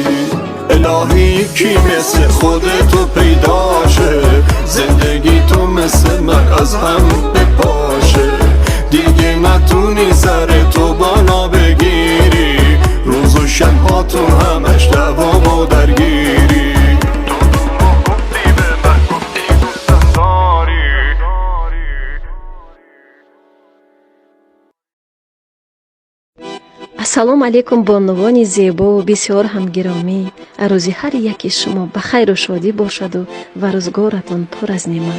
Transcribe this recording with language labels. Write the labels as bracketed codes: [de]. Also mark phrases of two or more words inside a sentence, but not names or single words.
[fa] الهی کی مثل خودتو پیدا شه، زندگی تو مثل من از هم بپاشه، دیگه نتونی سر تو بالا بگیری، روز و شبهاتون همش دوام و درگیری. [tg] ассалому алайкум бонувони зебову бисёр ҳамгиромӣ, рӯзи ҳар яки шумо ба хайру шодӣ бошаду ва рӯзгоратон пур аз неъмат.